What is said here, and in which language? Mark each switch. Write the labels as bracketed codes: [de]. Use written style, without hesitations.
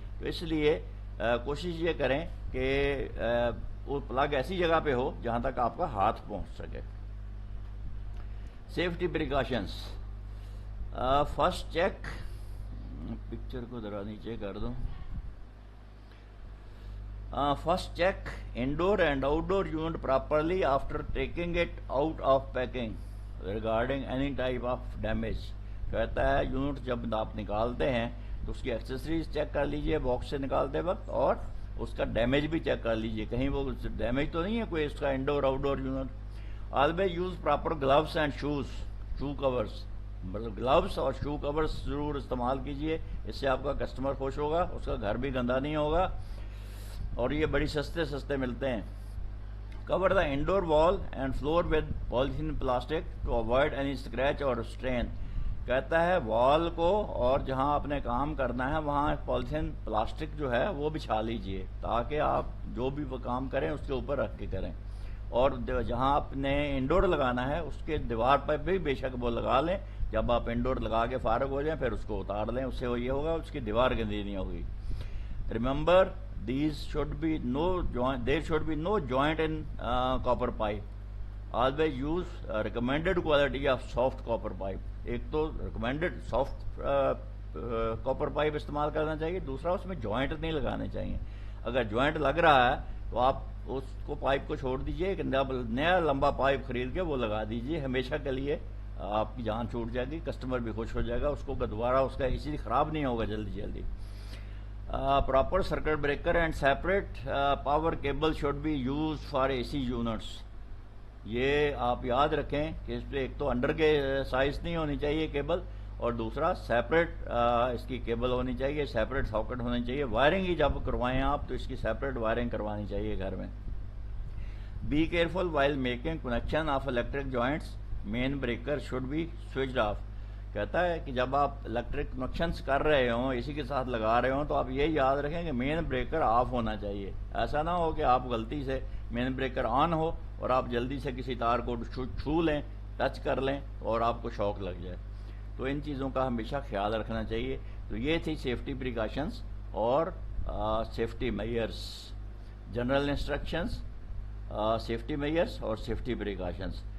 [ur] تو اس لیے کوشش یہ کریں کہ وہ پلگ ایسی جگہ پہ ہو جہاں تک آپ کا ہاتھ پہنچ سکے. Safety precautions. First check, picture کو ذرا نیچے کر دوں. [en] First check indoor and outdoor unit properly after taking it out of packing regarding any type of damage. [ur] کہتا ہے یونٹ جب آپ نکالتے ہیں تو اس کی ایکسیسریز چیک کر لیجئے باکس سے نکالتے وقت، اور اس کا ڈیمیج بھی چیک کر لیجئے کہیں وہ ڈیمیج تو نہیں ہے کوئی اس کا Indore out door unit. [en] Always use proper gloves and shoe covers. [ur] Gloves اور شو کورز ضرور استعمال کیجئے، اس سے آپ کا کسٹمر خوش ہوگا، اس کا گھر بھی گندا نہیں ہوگا، اور یہ بڑی سستے ملتے ہیں. [en] Cover the indoor wall and floor with polythene plastic to avoid any scratch اور strain. [ur] کہتا ہے وال کو اور جہاں آپ نے کام کرنا ہے وہاں پالیتھین پلاسٹک جو ہے وہ بچھا لیجئے تاکہ آپ جو بھی وہ کام کریں اس کے اوپر رکھ کے کریں. اور جہاں آپ نے انڈور لگانا ہے اس کے دیوار پر بھی بے شک وہ لگا لیں. جب آپ انڈور لگا کے فارغ ہو جائیں پھر اس کو اتار لیں، اس سے یہ ہوگا اس کی دیوار گندی نہیں ہوگی. [en] Remember there should be no joint in copper pipe. Always use recommended quality of soft copper pipe. [ur] ایک تو [en] recommended soft copper pipe [ur] استعمال کرنا چاہیے، دوسرا اس میں جوائنٹ نہیں لگانے چاہیے. اگر جوائنٹ لگ رہا ہے تو آپ اس کو پائپ کو چھوڑ دیجئے، ایک نیا لمبا پائپ خرید کے وہ لگا دیجئے، ہمیشہ کے لیے آپ کی جان چھوٹ جائے گی، کسٹمر بھی خوش ہو جائے گا، اس کو دوبارہ اس کا اسی لیے خراب نہیں ہوگا جلدی. [en] Proper circuit breaker and separate power cable should be used for AC units. [ur] یہ آپ یاد رکھیں کہ اس پہ ایک تو انڈر کے سائز نہیں ہونی چاہیے کیبل، اور دوسرا سیپریٹ اس کی کیبل ہونی چاہیے، سیپریٹ ساکٹ ہونے چاہیے. وائرنگ ہی جب کروائیں آپ تو اس کی سیپریٹ وائرنگ کروانی چاہیے گھر میں. [en] Be careful while making connection of electric joints. Main breaker should be switched off. [ur] کہتا ہے کہ جب آپ الیکٹرک کنیکشنز کر رہے ہوں، اسی کے ساتھ لگا رہے ہوں، تو آپ یہ یاد رکھیں کہ مین بریکر آف ہونا چاہیے. ایسا نہ ہو کہ آپ غلطی سے مین بریکر آن ہو اور آپ جلدی سے کسی تار کو چھو لیں، ٹچ کر لیں اور آپ کو شوق لگ جائے. تو ان چیزوں کا ہمیشہ خیال رکھنا چاہیے. تو یہ تھی سیفٹی پریکاشنز اور safety measures, general instructions, safety measures اور سیفٹی پریکاشنز.